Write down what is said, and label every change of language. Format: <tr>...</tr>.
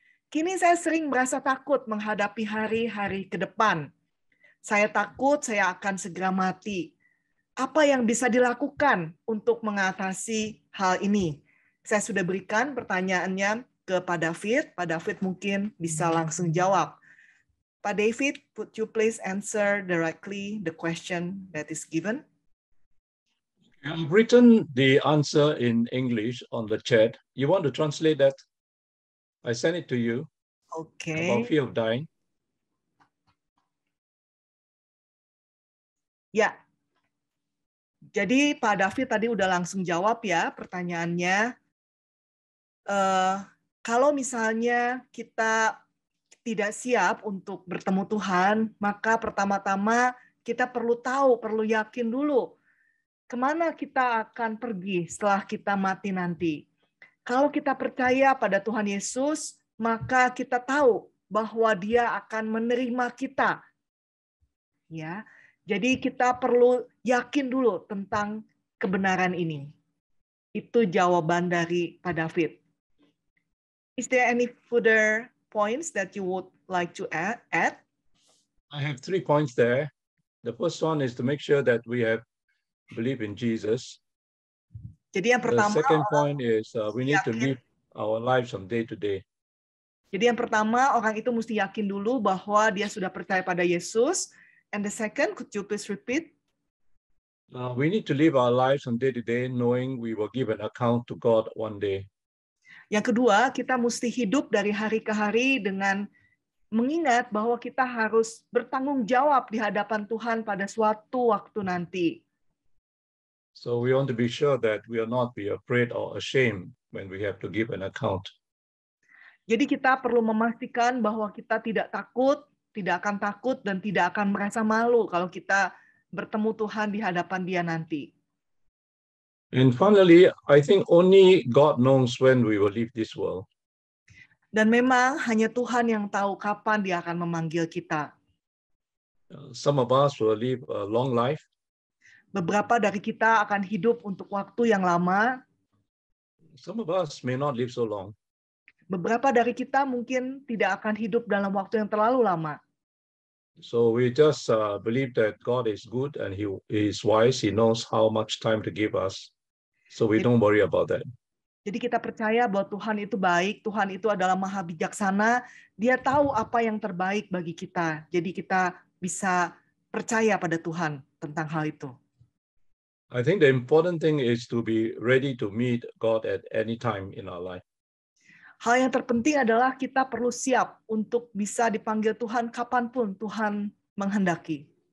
<id>Kini saya sering merasa takut menghadapi hari-hari ke depan. Saya takut saya akan segera mati. Apa yang bisa dilakukan untuk mengatasi hal ini? Saya sudah berikan pertanyaannya ke Pak David. Pak David mungkin bisa langsung jawab.</id> <en>Pak David, would you please answer directly the question that is given? I've written the answer in English on the chat. You want to translate that? I sent it to you. Okay. About fear of dying.</en> <id>Ya. Jadi Pak David tadi udah langsung jawab ya pertanyaannya. Kalau misalnya kita tidak siap untuk bertemu Tuhan, maka pertama-tama kita perlu tahu, perlu yakin dulu kemana kita akan pergi setelah kita mati nanti. Kalau kita percaya pada Tuhan Yesus, maka kita tahu bahwa Dia akan menerima kita. Ya. Jadi kita perlu yakin dulu tentang kebenaran ini. Itu jawaban dari Pak David.</id> <en>Is there any further points that you would like to add? I have 3 points there. The first one is to make sure that we have believe in Jesus.</en> <id>Jadi yang pertama,</id> <en>the second point is we need to live our lives from day to day.</en> <id>Jadi yang pertama, orang itu mesti yakin dulu bahwa dia sudah percaya pada Yesus.</id> <en>And the second, could you please repeat? We need to live our lives from day to day, knowing we will give an account to God one day.</en> <id>Yang kedua, kita mesti hidup dari hari ke hari dengan mengingat bahwa kita harus bertanggung jawab di hadapan Tuhan pada suatu waktu nanti.</id> <en>So we want to be sure that we are not be afraid or ashamed when we have to give an account.</en> <id>Jadi kita perlu memastikan bahwa kita tidak takut, tidak akan takut, dan tidak akan merasa malu kalau kita bertemu Tuhan di hadapan Dia nanti.</id> <en>And finally, I think only God knows when we will leave this world.</en> <id>Dan memang hanya Tuhan yang tahu kapan Dia akan memanggil kita.</id> <en>Some of us will live a long life.</en> <id>Beberapa dari kita akan hidup untuk waktu yang lama.</id> <en>Some of us may not live so long.</en> <id>Beberapa dari kita mungkin tidak akan hidup dalam waktu yang terlalu lama.</id> <en>So we just believe that God is good and He is wise. He knows how much time to give us. So we don't worry about that.</en> <id>Jadi kita percaya bahwa Tuhan itu baik, Tuhan itu adalah maha bijaksana, Dia tahu apa yang terbaik bagi kita. Jadi kita bisa percaya pada Tuhan tentang hal itu.</id> <en>I think the important thing is to be ready to meet God at any time in our life.</en> <id>Hal yang terpenting adalah kita perlu siap untuk bisa dipanggil Tuhan kapanpun Tuhan menghendaki.</id>